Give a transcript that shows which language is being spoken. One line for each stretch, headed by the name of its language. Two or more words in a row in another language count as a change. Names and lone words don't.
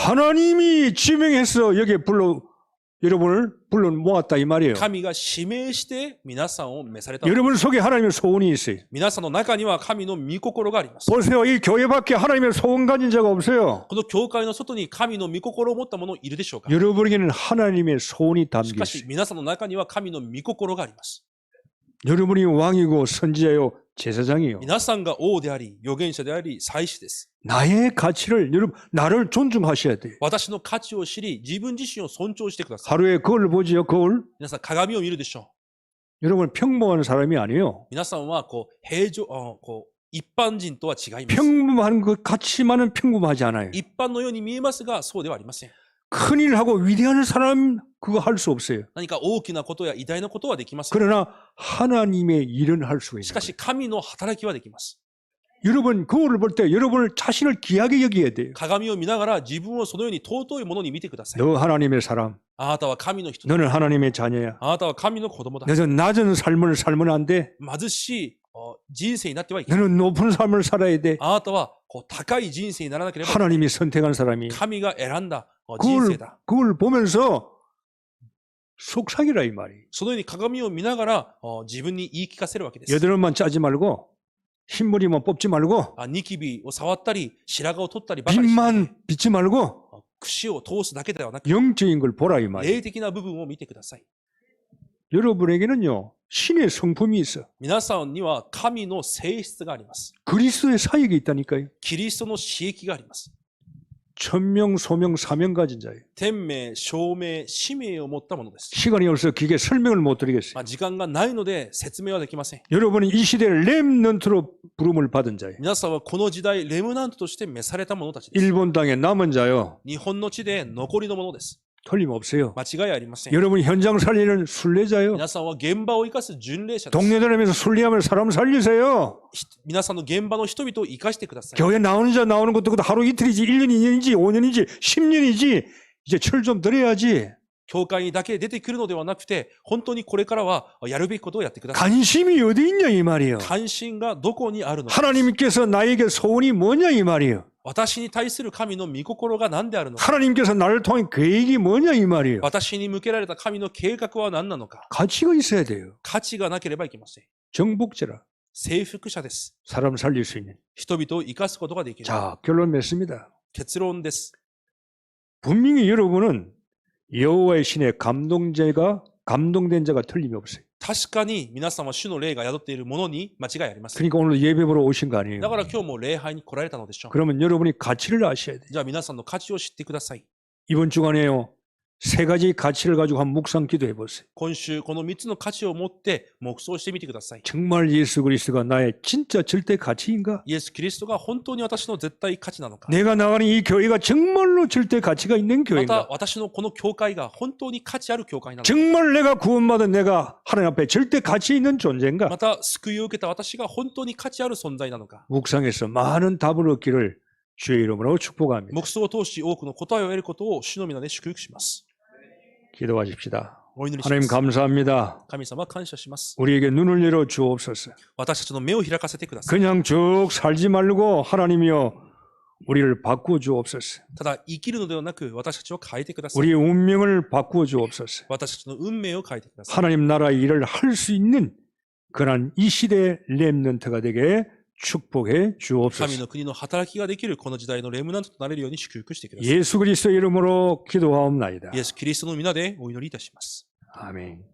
Korean: 하나님이 지명해서 여기에 여러분을 불러 모았다 이 말이에요.
Japanese: 神が指名して皆さんを召されたのです。
Korean: 여러분 속에 하나님의 소원이 있어요.
Japanese: 皆さんの中には神の御心があります。
Korean: 보세요. 이 교회 밖에 하나님의 소원 가진 자가 없어요.
Japanese: この教会の外に神の御心を持った者いるでしょうか。
Korean: 여러분에게는 하나님의 소원이
Japanese: し
Korean: 담겨
Japanese: かし
Korean: 있어요.
Japanese: 皆さんの中には神の御心があります。
Korean: 여러분이 왕이고 선지자요 제사장이요.
Japanese: 皆さんが王であり、預言者であり、祭司です。
Korean: 나의 가치를 여러분 나를 존중하셔야 돼요.
Japanese: 私の価値を知り、自分自身を尊重してください。
Korean: 하루에 거울을 보지요. 거울.
Japanese: 皆さん鏡を見るでしょ
Korean: 여러분 평범한 사람이 아니에요.
Japanese: う。皆さんは一般人とは違います。
Korean: 평범한 것 같지만은 평범하지 않아요.
Japanese: 一般のように見えますが、そうではありません。
Korean: 큰일 하고 위대한 사람 그거 할 수 없어요.
Japanese: 何か大きなことや偉大なことはできません。
Korean: 그러나 하나님의 일은 할 수가
Japanese: し
Korean: 있는
Japanese: かし
Korean: 거예요.
Japanese: 神の働きはできます。
Korean: 여러분 거울을 볼 때 여러분을 자신을 귀하게 여겨야 돼요.
Japanese: 鏡を見ながら自分をそのように尊いものに見てください。
Korean: 너 하나님의 사람.
Japanese: あなたは神の人だ。
Korean: 너는 하나님의 자녀야.
Japanese: あなたは神の子供だ。
Korean: 너는 낮은 삶을 살면 안 돼.
Japanese: 貧しい人生になってはいけない。
Korean: 너는 높은 삶을 살아야 돼.
Japanese: あなたは高い人生にならなければいけない。
Korean: 하나님이 선택한 사람이
Japanese: 神が選んだ人生だ。
Korean: 그걸 보면서 속삭이라 이 말이.
Japanese: そのように鏡を見ながら自分に言い聞かせるわけです。
Korean: 여드름만 짜지 말고 흰머리만 뽑지 말고
Japanese: ニキビを触ったり、白髪を取ったりばかりしない。
Korean: 빛만 비지 말고
Japanese: 櫛を通すだけではなく、
Korean: 영적인 걸 보라 이 말이.
Japanese: 霊的な部分を見てください。
Korean: 여러분에게는요 신의 성품이 있어.
Japanese: 皆さんには神の性質があります。
Korean: 그리스도의 사역이 있다니까요.
Japanese: キリストの私益があります。
Korean: 천명, 소명, 사명 가진 자예요.
Japanese: 天命、証明、使命を持ったものです。
Korean: 시간이 없어서 기계 설명을 못 드리겠어요.
Japanese: 時間がないので説明はできません。
Korean: 여러분은 이 시대를 렘넌트로 부름을 받은 자예요.
Japanese: 皆さんはこの時代、レムナントとして召された者たちです。
Korean: 일본 땅에 남은 자요.
Japanese: 日本の地で残りのものです。
Korean: 틀림없어요.
Japanese: 間違いありません。
Korean: 여러분 현장 살리는 순례자요.
Japanese: 皆さんは現場を生かす巡礼者です。
Korean: 동네 다니면서 순례하면 사람 살리세요.
Japanese: 皆さんの現場の人々を生かしてください。
Korean: 교회 나오는 자 나오는 것도 하루 이틀이지 1년, 2년이지 5년이지 10년이지 이제 철 좀 들어야지.
Japanese: 教会にだけ出てくるのではなくて、本当にこれからはやるべきことをやってください。
Korean: 관심이 어디 있냐 이 말이에요.
Japanese: 関心がどこにあるのか。
Korean: 하나님께서 나에게 소원이 뭐냐 이 말이에요.
Japanese: 私に対する神の御心が何であるのか。
Korean: 하나님께서 나를 통해 계획이 뭐냐 이 말이에요.
Japanese: 私に向けられた神の計画は何なのか。
Korean: 가치가 있어야 돼요.
Japanese: 価値がなければいけません。
Korean: 정복자라.
Japanese: 征服者です。
Korean: 사람 살릴 수 있는.
Japanese: 人々を生かすことができる。
Korean: 자, 결론 맺습니다.
Japanese: 結論です。
Korean: 분명히 여러분은 여호와의 신의 감동된 자가 틀림이 없어요.
Japanese: 確かに皆さんは主の霊が宿っているものに間違いありません。
Korean: 그러니까 오늘 예배 보러 오신 거 아니에요.
Japanese: だから今日も礼拝に来られたのでしょう。
Korean: 그러면 여러분이 가치를 아셔야 돼요.
Japanese: じゃあ皆さんの価値を知ってください。
Korean: 이번 주간에요. 세 가지 가치를 가지고 한 묵상 기도해 보세요.
Japanese: 今週この3つの価値を持って黙想してみてください。
Korean: 정말 예수 그리스도가 나의 진짜 절대 가치인가?
Japanese: イエス・キリストが本当に私の絶対価値なのか。
Korean: 내가 나가는 이 교회가 정말로 절대 가치가 있는
Japanese: また
Korean: 교회인가?
Japanese: 私のこの教会が本当に価値ある教会なのか。
Korean: 정말 내가 구원받은 내가 하나님 앞에 절대 가치 있는 존재인가?
Japanese: また救いを受けた私が本当に価値ある存在なのか。
Korean: 묵상에서 많은 답을 얻기를 주의 이름으로 축복합니다.
Japanese: 黙想を通し多くの答えを得ることを主の皆で祝福します。
Korean: 기도하십시다.
Japanese: お祈りしま
Korean: 하나님
Japanese: す。
Korean: 감사합니다.
Japanese: 神様感謝します。
Korean: 우리에게 눈을 열어 주옵소서.
Japanese: 私たちの目を開かせてください。
Korean: 그냥 쭉 살지 말고 하나님이여 우리를 바꾸어 주옵소서.
Japanese: ただ生きるのではなく私たちを変えてください。
Korean: 우리의 운명을 바꾸어 주옵소서.
Japanese: 私たちの運命を変えてください。
Korean: 하나님 나라의 일을 할 수 있는 그런 이 시대의 렘넌트가 되게 축복해
Japanese: 神
Korean: 주옵소서.
Japanese: の国の働きができるこの時代のレムナントとなれるように祝福してください。
Korean: 예수 그리스도 이름으로 기도하옵나이다.
Japanese: イエス・キリストの皆でお祈りいたします。
Korean: 아멘.